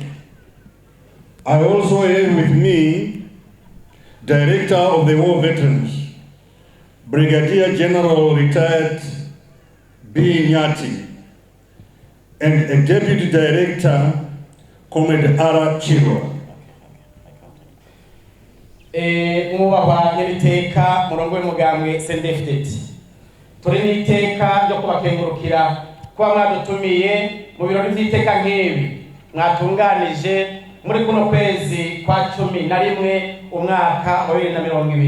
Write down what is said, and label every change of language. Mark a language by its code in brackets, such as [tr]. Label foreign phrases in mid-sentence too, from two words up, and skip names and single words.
[en] I also have with me Director of the War Veterans, Brigadier General Retired B. Nyati, and a Deputy Director, Comrade Ara Chirwa. [rn] Mwubahwa nyir'iteka murongo w'umugambwe Cndd-Fdd, turi n'iteka ryo kubakengurukira kuba mwadutumiye mu birori by'iteka nk'ibi mwatunganije muri kuno kwezi kwa 11 umwaka wa 2020.